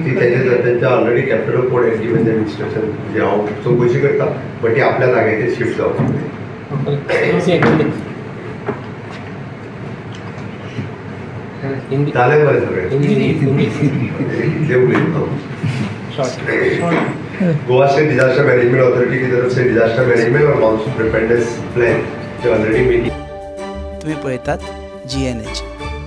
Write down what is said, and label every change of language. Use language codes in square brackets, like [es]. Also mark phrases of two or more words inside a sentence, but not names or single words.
[kok] ती त्यांच्या [en] already captain of port has given them instruction [kok] म्हणजे हांव चवकशी करता बट ती आपल्या जाग्याचेर शिफ्ट जावची. जालें बरें सगळें इतलें उलयता. [en] Goa State Disaster Management Authority [hi] की तरफ से [en] disaster management और monsoon preparedness plan जो already meeting [kok] तुम्ही पळयतात GNH.